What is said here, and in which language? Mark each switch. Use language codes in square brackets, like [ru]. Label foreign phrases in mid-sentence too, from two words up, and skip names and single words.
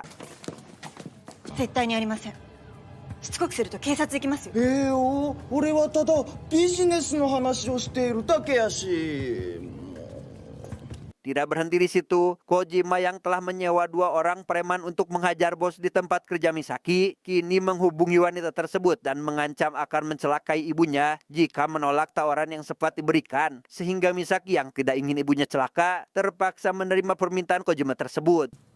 [ja] 絶対にありません。しつこくすると警察行きますよ。俺はただビジネスの話をしているだけやし [id] Tidak berhenti di situ, Kojima yang telah menyewa 2 orang preman untuk menghajar bos di tempat kerja Misaki, kini menghubungi wanita tersebut dan mengancam akan mencelakai ibunya jika menolak tawaran yang sempat diberikan. Sehingga Misaki yang tidak ingin ibunya celaka, terpaksa menerima permintaan Kojima tersebut.